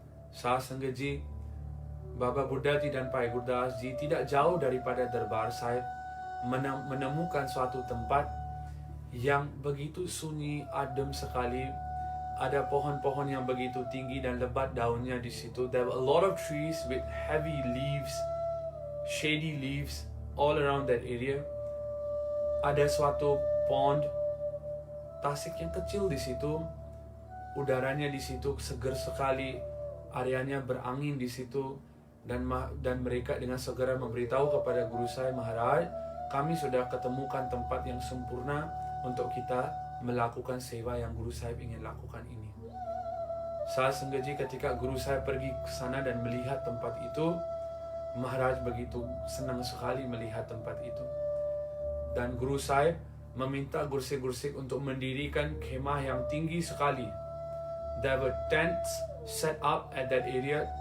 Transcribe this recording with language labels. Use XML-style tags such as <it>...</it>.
<id>Saat Sanggaji, Baba Buddha Ji dan Pai Gurdas Ji tidak jauh daripada Darbar Sahib menemukan suatu tempat yang begitu sunyi, adem sekali. Ada pohon-pohon yang begitu tinggi dan lebat daunnya di situ.</id> <en>There were a lot of trees with heavy leaves, shady leaves all around that area.</en> <id>Ada suatu pond, tasik yang kecil di situ. Udaranya di situ segar sekali, areanya berangin di situ, dan mereka dengan segera memberitahu kepada Guru saya, Maharaj, kami sudah ketemukan tempat yang sempurna untuk kita melakukan sewa yang Guru Sahib ingin lakukan ini. Saat Sanggaji ketika Guru Sahib pergi ke sana dan melihat tempat itu, Maharaj begitu senang sekali melihat tempat itu. Dan Guru Sahib meminta gursik-gursik untuk mendirikan kemah yang tinggi sekali.</id> <en>There were tents set up at that area.</en>